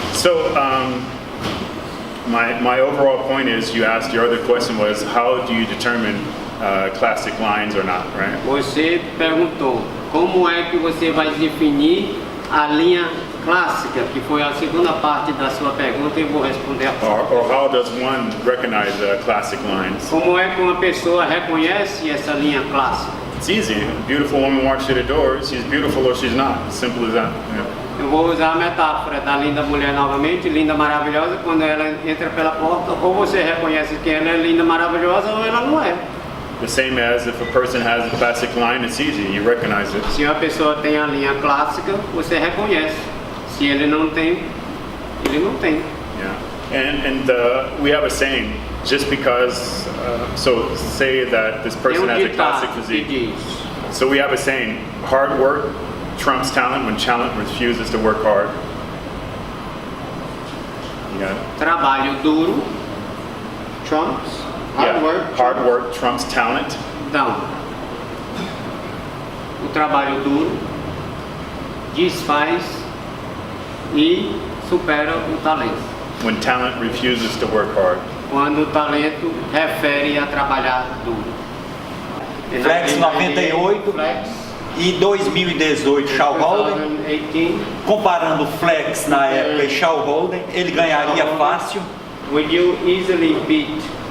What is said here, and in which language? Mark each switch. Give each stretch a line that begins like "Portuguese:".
English: So, my overall point is, you asked, your other question was, how do you determine classic lines or not, right?
Portuguese: Você perguntou como é que você vai definir a linha clássica, que foi a segunda parte da sua pergunta, e eu vou responder a próxima.
English: Or how does one recognize classic lines?
Portuguese: Como é que uma pessoa reconhece essa linha clássica?
English: It's easy. A beautiful woman walks through the door, she's beautiful or she's not. Simple as that. Yeah.
Portuguese: Eu vou usar a metáfora da linda mulher novamente, linda maravilhosa, quando ela entra pela porta, ou você reconhece que ela é linda maravilhosa ou ela não é.
English: The same as if a person has a classic line, it's easy, you recognize it.
Portuguese: Se uma pessoa tem a linha clássica, você reconhece. Se ele não tem, ele não tem.
English: Yeah. And we have a saying, just because, so say that this person has a classic physique. So we have a saying, hard work trumps talent when talent refuses to work hard. You got it?
Portuguese: Trabalho duro trumps
English: hard work trumps talent.
Portuguese: Não. O trabalho duro desfaz e supera o talento.
English: When talent refuses to work hard.
Portuguese: Quando o talento refere a trabalhar duro.
English: Flex 98 Flex
Portuguese: e 2018 Shaw Holden. 2018. Comparando Flex na época e Shaw Holden, ele ganharia fácil.
English: Would you easily beat?